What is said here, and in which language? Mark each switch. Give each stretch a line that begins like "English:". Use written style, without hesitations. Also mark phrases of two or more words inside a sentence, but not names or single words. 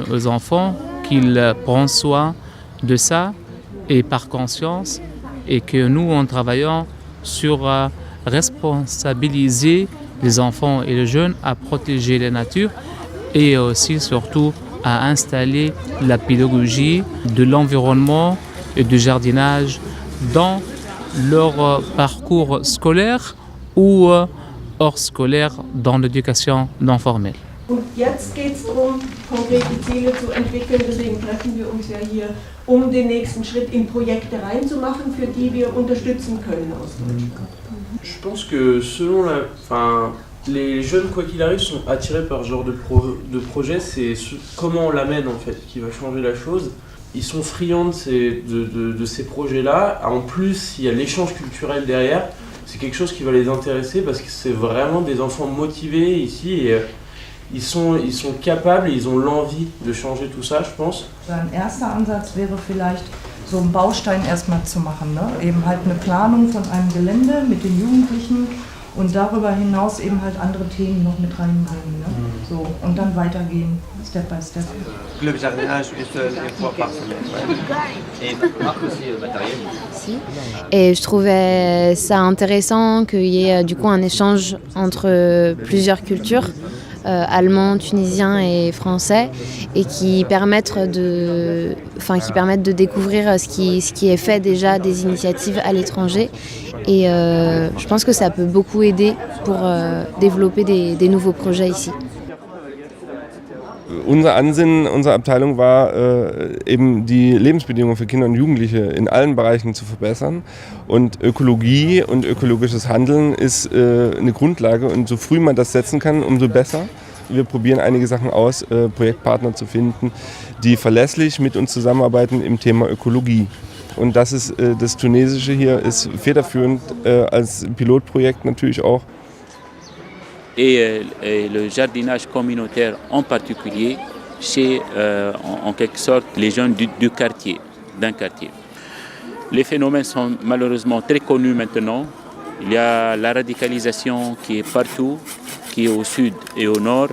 French: aux enfants qu'ils prennent soin de ça et par conscience et que nous, en travaillant sur responsabiliser les enfants et les jeunes à protéger la nature et aussi surtout à installer la pédagogie de l'environnement et du jardinage dans leur parcours scolaire ou hors scolaire dans l'éducation non formelle.
German: Und jetzt geht es darum, konkrete Ziele zu entwickeln. Deswegen treffen wir uns ja hier, um den nächsten Schritt in Projekte reinzumachen, für die wir unterstützen können.
French: Je pense que les jeunes, quoi qu'il arrive, sont attirés par ce genre de projet. C'est comment on l'amène en fait qui va changer la chose. Ils sont friands de ces projets-là. En plus, il y a l'échange culturel derrière. C'est quelque chose qui va les intéresser parce que c'est vraiment des enfants motivés ici et ils sont capables et ils ont l'envie de changer tout ça, je pense.
German: Ein erster Ansatz wäre vielleicht, so einen Baustein erstmal zu machen, ne? Eben halt eine Planung von einem Gelände mit den Jugendlichen und darüber hinaus eben halt andere Themen noch mit reinbringen. Ne? So, und dann weitergehen,
English: Step by Step.
French: Le jardinage, une fois par semaine. Et aussi le matériel. Et je trouvais ça intéressant qu'il y ait du coup un échange entre plusieurs cultures, allemands, tunisiens et français, et qui permettent de découvrir ce qui est fait déjà des initiatives à l'étranger. Et je pense que ça peut beaucoup aider pour développer des nouveaux projets ici.
German: Unser Ansinnen unserer Abteilung war, eben die Lebensbedingungen für Kinder und Jugendliche in allen Bereichen zu verbessern. Und Ökologie und ökologisches Handeln ist eine Grundlage. Und so früh man das setzen kann, umso besser. Wir probieren einige Sachen aus, Projektpartner zu finden, die verlässlich mit uns zusammenarbeiten im Thema Ökologie. Und das ist das Tunesische hier ist federführend als Pilotprojekt natürlich auch.
French: Et le jardinage communautaire en particulier chez en quelque sorte les jeunes du quartier, d'un quartier. Les phénomènes sont malheureusement très connus maintenant. Il y a la radicalisation qui est partout, qui est au sud et au nord.